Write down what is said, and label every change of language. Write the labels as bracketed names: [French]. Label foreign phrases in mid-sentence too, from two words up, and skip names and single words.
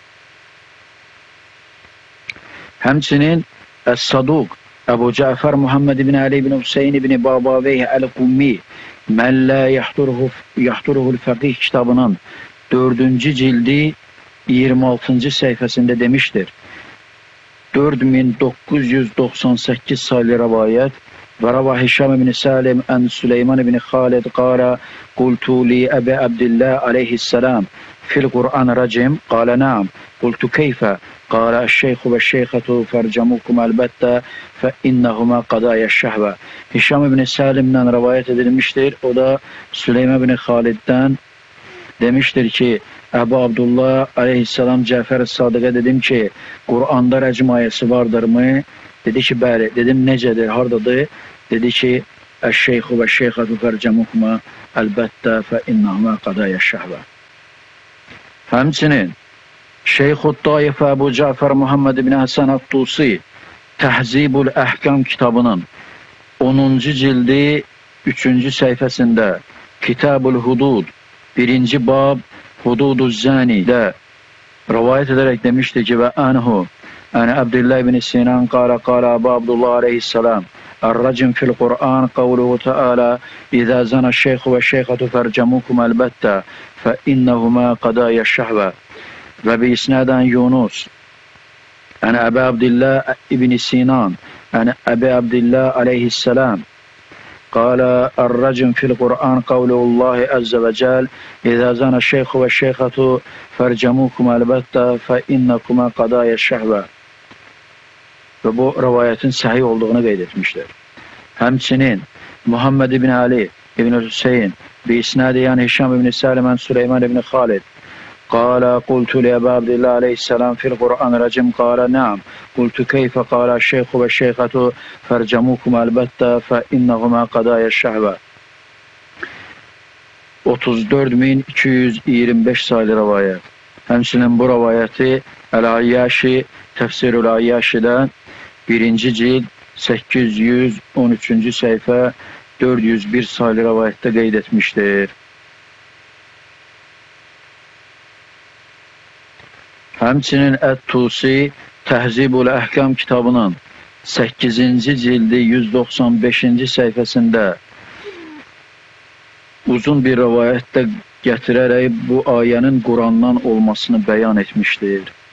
[Azerbaijani] Həmçinin Əs-Saduq Əbu Cəfər Muhammed ibn Ali ibn Hüseyin ibn Babaveyh Əl-Qummi Mən lə yaxduruhul fəqih kitabının 4-cü cildi 26-cı səhifəsində demişdir. 4998 sayılı rəvayət və [Arabic] روى هشام بن سالم عن سليمان بن خالد قال قلت لأبي عبد الله عليه السلام في القرآن رجم قال نعم قلت كيف قال الشيخ والشيخة فرجموكم البتة فإنهما قضايا الشهوة. [Turkish] Hişam ibn Salim'den rivayet edilmiştir. O da Süleyman ibn Halid'den demiştir ki Əbu Abdullah aleyhissalam Cəfər Sadıq'a dedim ki Qur'anda rəcm ayəsi vardır mı? [Azerbaijani] Dedi ki bəli. Dedim necədir, hardadır? Dedi ki [Arabic] الشيخ والشيخة فارجموهما البتة فإنهما قضيا الشهوة. [Azerbaijani] Həmçinin Şeyxud Taifə Əbu Cəfər Muhammed ibn Həsən Ət-Tusi Təhzibul Əhkam kitabının 10-cu cildi 3-cü səhifəsində Kitabul Hudud 1-ci bab Hududuz [Turkish] Zani'də rivayet ederek demişti ki [Arabic] وعنه [Turkish] Abdullah ibn Sinan [Arabic] قال أبو عبد الله عليه السلام الرجم في القرآن قوله تعالى إذا زنى الشيخ والشيخة فرجموكم البتة فإنهما قضايا الشهوة وبإسناد يونس عن أبي عبد الله ابن سينان عن أبي عبد الله عليه السلام قال الرجم في القرآن قوله الله عز وجل إذا زنى الشيخ والشيخة فرجموكم البتة فإنكما قضايا الشهوة [Azerbaijani] və bu rəvayetin səhih olduğunu qeyd etmişdir. [Arabic] Həmçinin Muhammed ibn Ali ibn Hüseyin بإسناده yani Hişam ibn Salim Süleyman ibn Khalid قال قلت لأبي عبد الله عليه السلام في القرآن رجم قال نعم قلت كيف قال الشيخ والشيخة فرجموكم البتة فإنهما قضايا الشهوة 34.225 [Azerbaijani] sayılı rivayet. Həmçinin bu rivayeti El-Ayyaşi Tefsirul Ayyaşi'dən 1-ci cild 813-cü səhifə 401 sayılı rivayətdə qeyd etmişdir. Həmçinin Ət-Tusi Təhzibul Əhkam kitabının 8-ci cildi 195-ci səhifəsində uzun bir rivayətdə gətirərək bu ayənin Qurandan olmasını bəyan etmişdir.